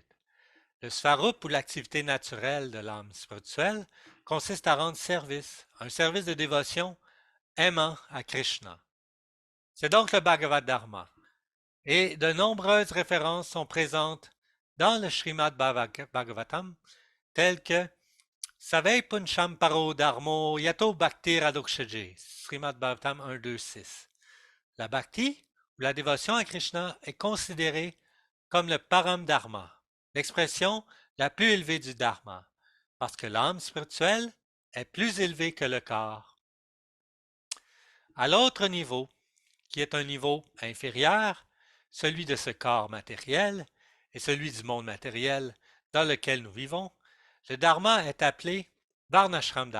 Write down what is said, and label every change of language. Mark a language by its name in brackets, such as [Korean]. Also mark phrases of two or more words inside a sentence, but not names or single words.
[French] Le Svarup ou l'activité naturelle de l'âme spirituelle consiste à rendre service, un service de dévotion aimant à Krishna. C'est donc le [Sanskrit] Bhagavad Dharma. [French] Et de nombreuses références sont présentes dans le Srimad Bhagavatam, telles que [Sanskrit] Savai Puncham Paro Dharmo Yato Bhakti Radokshaje, [French] Srimad Bhagavatam 1.2.6. La bhakti, ou la dévotion à Krishna, est considérée comme le [Sanskrit] Param Dharma, [French] l'expression la plus élevée du Dharma, parce que l'âme spirituelle est plus élevée que le corps. À l'autre niveau, qui est un niveau inférieur, celui de ce corps matériel et celui du monde matériel dans lequel nous vivons, le Dharma est appelé [Sanskrit] Varnashram Dharma.